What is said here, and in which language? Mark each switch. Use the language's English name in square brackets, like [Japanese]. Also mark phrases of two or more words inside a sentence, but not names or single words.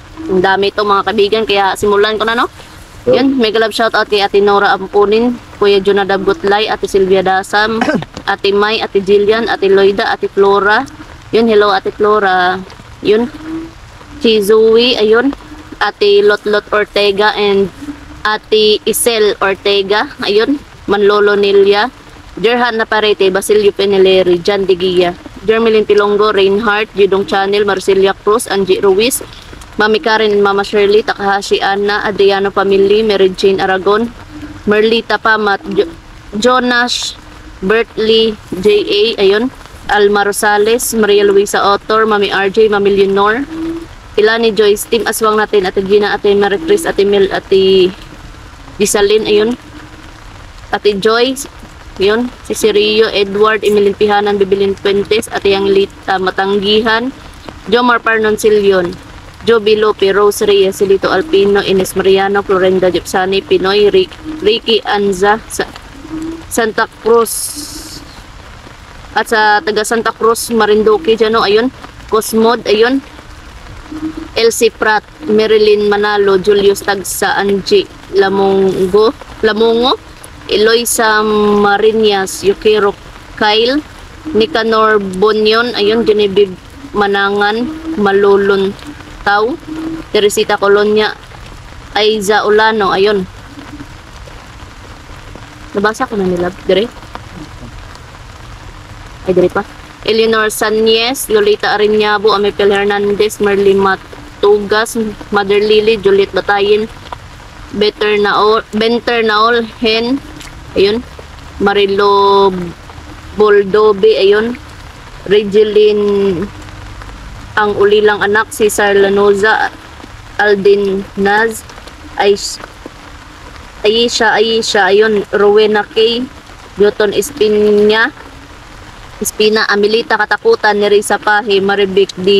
[Filipino] Ang dami ito mga kaibigan, kaya simulan ko na no. Yun, [English] mega love shout out [Filipino] kay Ate Nora Ampunin, Kuya Jonadab Gutlay, Ate Silvia Dasam, Ate May, Ate Jillian, Ate Loida, Ate Flora. Yun, hello Ate Flora. Yun, si Zoe, ayun, Ate Lotlot Ortega and Ate Isel Ortega, ayun, Manlolo Nilia, Jerhan Naparete, Basilio Peneleri, Jan Digia, Jermelin Pilongo, Reinhardt, Jidong Channel, Marcelia Cruz, Angie Ruiz, Mami Karen and Mama Shirley, Takahashi Anna, Adriano Family, Mary Jane Aragon, Merlita Pamat, Jonas, Bertley, J.A., ayun, Alma Rosales, Maria Luisa Otor, Mami RJ, Mami Leonor, Ilani Joyce, Team Aswang natin, Ate Gina, Ate Maricris, Ate Mel, Ate Gisalin, ayun, Ate Joy, ayun, si Sirio, Edward, Emilin Pihanan, Bibilin Puentes, Ate Yanglita Matanggihan, Jomar Parnon Silyon, Joby Lope, Rose Reyes, Silito Alpino, Ines Mariano, Florenda Gypsani, Pinoy, Ricky Anza, Santa Cruz, at sa taga Santa Cruz, Marinduque, dyan o, ayun, Cosmod, ayun, Elsie Prat, Marilyn Manalo, Julius Tagsa, Angie Lamongo, Eloisa Marinas, Yukiro Kyle, Nicanor Bonyon, ayun, Genevieve Manangan, Malulon Tau, Teresita Colonia, Aiza Ulano, ayun. Nabasa ko na nila, dire. Ay, dire pa. Eleanor Sanyes, Lolita Ariñabo, Amipel Hernandez, Merly Matugas, Mother Lily, Juliet Batayin, Benter Naol, Hen, ayun. Marilo Boldobe, ayun. Regeline ang ulilang anak, si Lanoza, Aldin Naz, Aisha, ayun, Rowena K, Newton Espina, Amelita Katakutan, Nerissa Pahe, Maribik D.